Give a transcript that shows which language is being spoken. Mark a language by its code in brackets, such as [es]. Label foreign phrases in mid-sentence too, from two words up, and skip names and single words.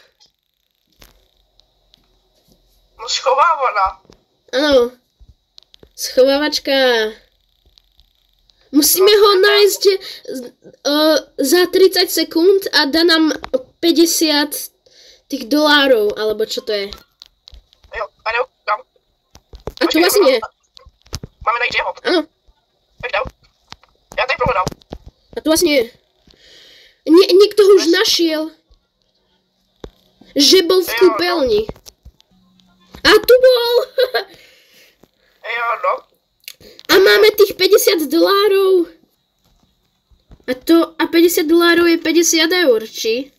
[cs] No, schovávaná. [sk] Áno. Schovávačka. Musíme ho nájsť za 30 sekúnd a dá nám 50 tých dolárov, alebo čo to je. [cs] Jo, a jdou, kam? [sk] A to vlastne. [cs] Máme najít jeho. [sk] Áno. [cs] Tak jdou. Já tady prohledal. [sk] A to vlastne. Niekto ho už našiel. Že bol v kúpeľni. A tu bol. [cs] Jo, no. [sk] A máme tých 50 dolárov. A 50 dolárov je 50 eur, či?